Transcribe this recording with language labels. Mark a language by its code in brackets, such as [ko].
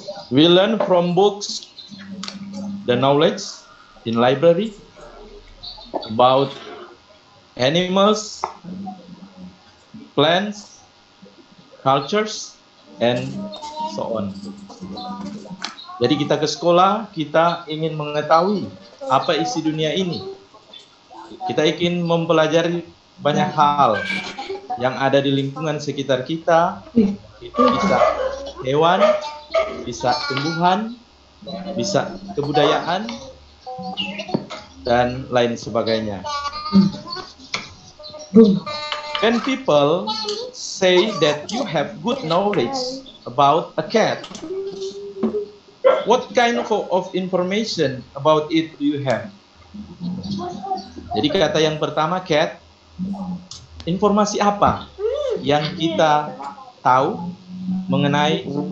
[en] We learn from books the knowledge in library about animals, plants, cultures, and so on. [id] Jadi kita ke sekolah, kita ingin mengetahui apa isi dunia ini. Kita ingin mempelajari banyak hal yang ada di lingkungan sekitar kita. Itu bisa hewan, bisa tumbuhan, bisa kebudayaan, dan lain sebagainya. [en] When people say that you have good knowledge about a cat, what kind of information about it do you have? [id] Jadi kata yang pertama cat, informasi apa yang kita tahu mengenai?